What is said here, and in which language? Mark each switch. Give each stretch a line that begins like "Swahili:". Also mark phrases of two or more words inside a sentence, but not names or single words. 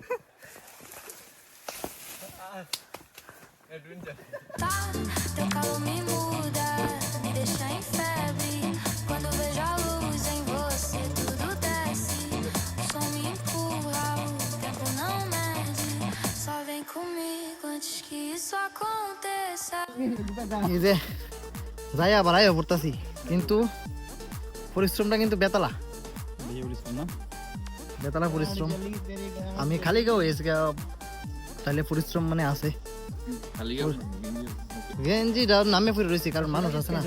Portuguese: Teu calor me muda, me deixa em febre. Quando vejo a luz em você, tudo desce. O som me empurra, o tempo não mede. Só vem comigo antes que isso aconteça.
Bangla: এই যে যাই আবার আইয়া পড়তাছি, কিন্তু পরিশ্রমটা কিন্তু বেতালা বেতালা পরিশ্রম। আমি খালি গাও এসে তাহলে পরিশ্রম মানে আছে। গেঞ্জিটা নামে পড়ে রয়েছে, কারণ মানুষ আছে না।